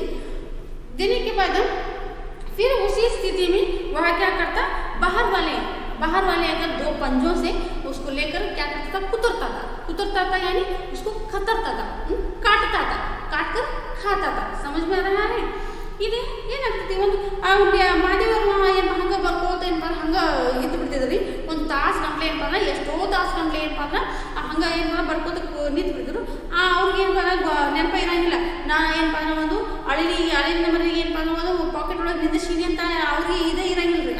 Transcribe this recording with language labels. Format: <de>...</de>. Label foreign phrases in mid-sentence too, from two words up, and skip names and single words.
<hi>देने के बाद फिर उसी स्थिति में वह क्या करता? बाहर वाले अगर दो पंजों से उसको लेकर क्या करता था? कुतरता था यानी उसको खतरता था, काटता था, काट कर खाता था। समझ में आ रहा है?</hi> <kn>ಇದೆ ಏನಾಗ್ತೈತಿ ಒಂದು ಮಾದೇವರು ಹಂಗೆ ಬರ್ಕೋತ ಏನಪ್ಪ ಹಂಗೆ ಇದ್ದು ಬಿಡ್ತಿದ್ರಿ. ಒಂದು ತಾಸು ಗಂಟ್ಲೆ ಏನಪ್ಪ ಅಂದ್ರೆ ಎಷ್ಟೋ ತಾಸು ಗಂಟ್ಲೆ ಏನಪ್ಪ ಅಂದ್ರೆ ಹಂಗೆ ಏನಪ್ಪ ಬರ್ಕೋತ ನಿಂತು ಬಿಡ್ತಿದ್ರು. ಅವ್ರಿಗೆ ಏನಪ್ಪ ನೆನಪ ಇರೋಂಗಿಲ್ಲ. ನಾ ಏನಪ್ಪ ಅಂದ್ರೆ ಒಂದು ಅಳಿಲಿನ ಮರಿಗೆ ಏನಪ್ಪ ಅಂದ್ರೆ ಒಂದು ಪಾಕೆಟ್ ಒಳಗೆ ನಿಂದಿಸಿನಿ ಅಂತ ಅವ್ರಿಗೆ ಇದೇ ಇರೋಂಗಿಲ್ಲ ರೀ.</kn>